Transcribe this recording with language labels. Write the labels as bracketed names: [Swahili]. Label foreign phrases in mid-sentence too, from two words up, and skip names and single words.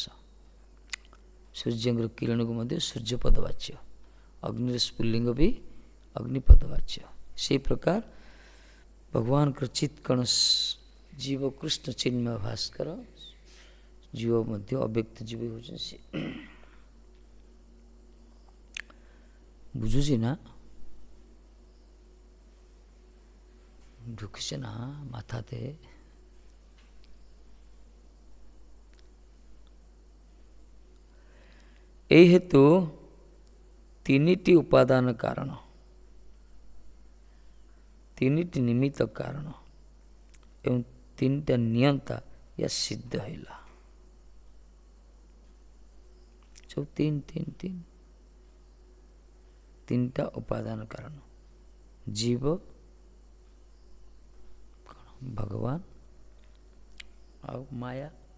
[Odia] ସୂର୍ଯ୍ୟଙ୍କର କିରଣକୁ ମଧ୍ୟ ସୂର୍ଯ୍ୟପଦ ବାଚ୍ୟ, ଅଗ୍ନିର ସ୍ଫୁଲିଙ୍ଗ ବି ଅଗ୍ନିପଦ ବାଚ୍ୟ। ସେହି ପ୍ରକାର ଭଗବାନଙ୍କର ଚିତ୍କଣ ଜୀବ କୃଷ୍ଣ ଚିନ୍ମୟ ଭାସ୍କର, ଜୀବ ମଧ୍ୟ ଅବ୍ୟକ୍ତ ଜୀବ ହେଉଛନ୍ତି ସେ। ବୁଝୁଛି ନା? [Bangla] ঢুকছে না মাথাতে। এই হেতু তিনিটি উপাদান কারণ, [Odia] ତିନିଟି ନିମିତ୍ତ କାରଣ ଏବଂ ତିନିଟା ନିୟନ୍ତା ଏହା ସିଦ୍ଧ ହେଲା। ସବୁ ତିନିଟା ଉପାଦାନ କାରଣ, ଜୀବ, ଭଗବାନ ଆଉ ମାୟା।